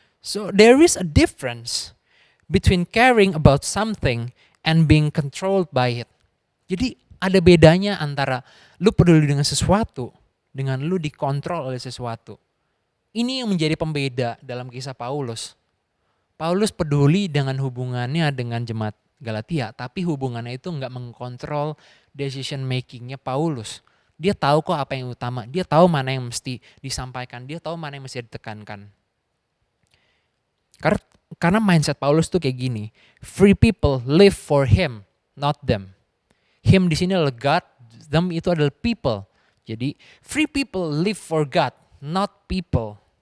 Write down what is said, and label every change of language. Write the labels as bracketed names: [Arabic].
[English] So there is a difference between caring about something and being controlled by it. [Indonesian] Jadi ada bedanya antara lu peduli dengan sesuatu dengan lu dikontrol oleh sesuatu. Ini yang menjadi pembeda dalam kisah Paulus. Paulus peduli dengan hubungannya dengan jemaat Galatia, tapi hubungannya itu nggak mengkontrol decision makingnya Paulus. Dia tahu kok apa yang utama, dia tahu mana yang mesti disampaikan, dia tahu mana yang mesti ditekankan. Karena mindset Paulus tuh kayak gini, [English] free people live for him, not them. [Indonesian] Him di sini adalah God, them itu adalah people. [English] Jadi free people live for God, not people.